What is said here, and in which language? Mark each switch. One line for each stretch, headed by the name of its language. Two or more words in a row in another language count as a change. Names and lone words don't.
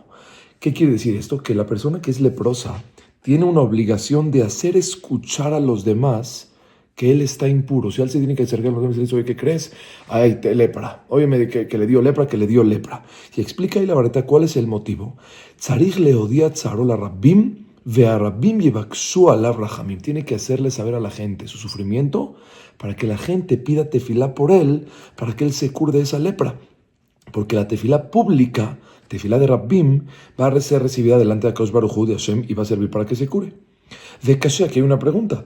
Spanish: ¿Qué quiere decir esto? Que la persona que es leprosa tiene una obligación de hacer escuchar a los demás que él está impuro. Si él se tiene que acercar a los demás y dice, oye, ¿qué crees? Ay, lepra. Óyeme, que le dio lepra. Y explica ahí la verdad cuál es el motivo.
Hebrew: צריך להודיע צערו לרבים ורבים יבקשו עליו רחמים.
Spanish: Tiene que hacerle saber a la gente su sufrimiento para que la gente pida tefilá por él, para que él se cure de esa lepra. Porque la tefilá pública, tefilá de Rabbim, va a ser recibida delante de
Hebrew: הקדוש ברוך הוא
Spanish: de Hashem y va a servir para que se cure. De Kashe, aquí hay una pregunta.